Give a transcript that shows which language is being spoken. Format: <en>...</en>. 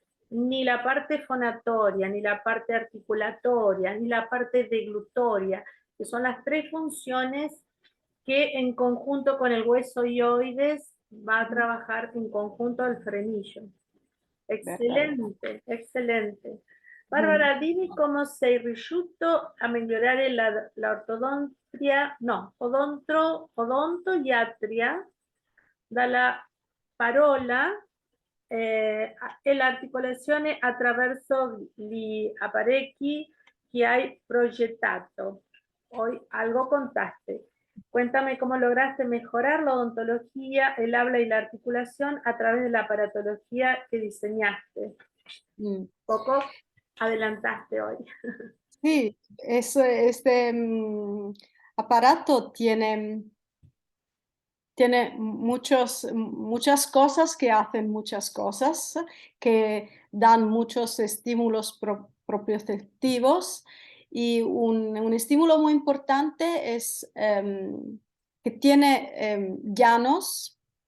<es>ni la parte fonatoria, ni la parte articulatoria, ni la parte deglutoria, que son las tres funciones que en conjunto con el hueso ioides va a trabajar en conjunto el frenillo. ¿Verdad? Excelente, excelente. Mm.</es> <it>Barbara, dimmi come sei riuscito a migliorare la ortodontia, no, odontoiatria dalla parola e l'articolazione attraverso gli apparecchi que hai progettato.</it> <es>Hoy algo contaste. Cuéntame cómo lograste mejorar la odontología, el habla y la articulación a través de la aparatología que diseñaste. Poco adelantaste hoy. Sí, este aparato tiene muchas cosas que hacen muchas cosas, que dan muchos estímulos propioceptivos y un estímulo muy importante es que tiene llanos</es>